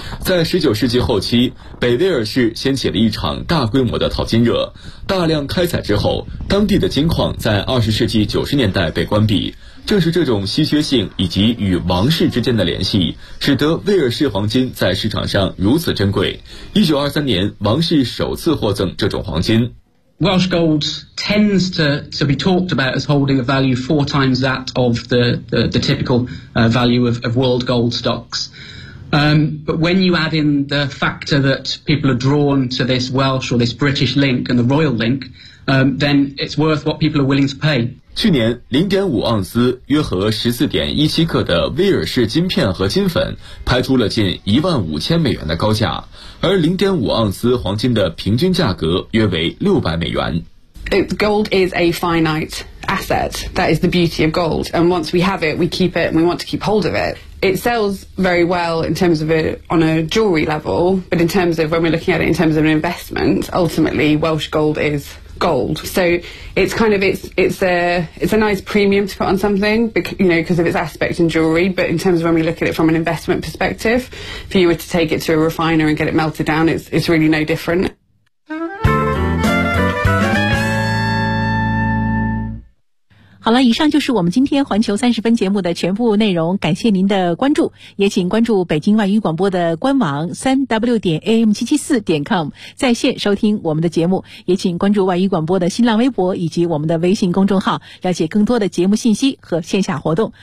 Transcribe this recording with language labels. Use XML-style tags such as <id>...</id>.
<zh>在19世纪后期，北威尔士掀起了一场大规模的淘金热，大量开采之后，当地的金矿在20世纪90年代被关闭。正是这种稀缺性以及与王室之间的联系，使得威尔士黄金在市场上如此珍贵。 1923年，王室首次获赠这种黄金。</zh> <en>Welsh gold tends to be talked about as holding a value four times that of the typical value of world gold stocks. But when you add in the factor that people are drawn to this Welsh or this British link and the royal link, then it's worth what people are willing to pay.</en> <zh>去年 0.5 盎司约合 14.17 克的威尔士金片和金粉拍出了近$15,000的高价，而 0.5 盎司黄金的平均价格约为$600。</zh> <en>Gold is a finite asset. That is the beauty of gold. And once we have it, we keep it and we want to keep hold of it. It sells very well in terms of it on a jewelry level, but in terms of when we're looking at it in terms of an investment, ultimately Welsh gold is gold. So it's kind of, it's a nice premium to put on something, because, you know, because of its aspect in jewelry. But in terms of when we look at it from an investment perspective, if you were to take it to a refiner and get it melted down, it's really no different.</en> <zh>好了，以上就是我们今天环球30分节目的全部内容，感谢您的关注，也请关注北京外语广播的官网 www.am774.com 在线收听我们的节目，也请关注外语广播的新浪微博以及我们的微信公众号，了解更多的节目信息和线下活动。</zh>